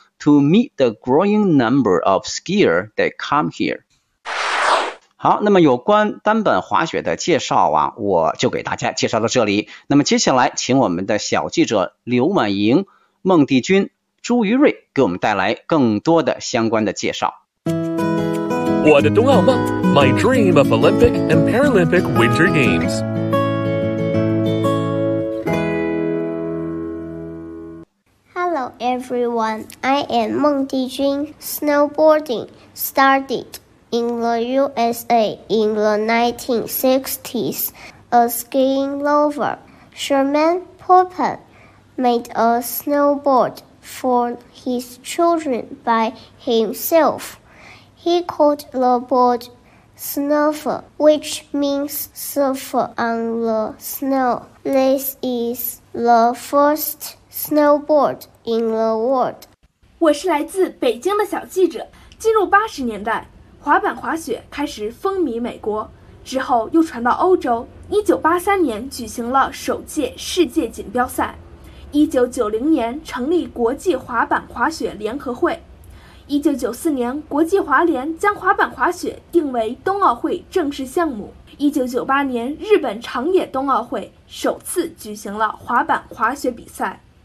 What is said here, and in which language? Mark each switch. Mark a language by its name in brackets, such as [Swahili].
[English] To meet the growing number of skier that come here。 [Chinese] 好，那么有关单板滑雪的介绍我就给大家介绍到这里。那么接下来请我们的小记者刘婉莹、孟帝君、朱于瑞给我们带来更多的相关的介绍。我的冬奥梦 [English] My dream of Olympic and Paralympic Winter Games。 Hello everyone, I am 孟帝君。 Snowboarding startedIn the USA in the 1960s, a skiing lover, Sherman Poppen, made a snowboard for his children by himself. He called the board Snuffer, which means surfer on the snow. This is the first snowboard in the world. [Chinese] 我是来自北京的小记者。进入80年代，滑板滑雪开始风靡美国，之后又传到欧洲。1983年举行了首届世界锦标赛， 1990年成立国际滑板滑雪联合会，1994年国际滑联将滑板滑雪定为冬奥会正式项目，1998年日本长野冬奥会首次举行了滑板滑雪比赛。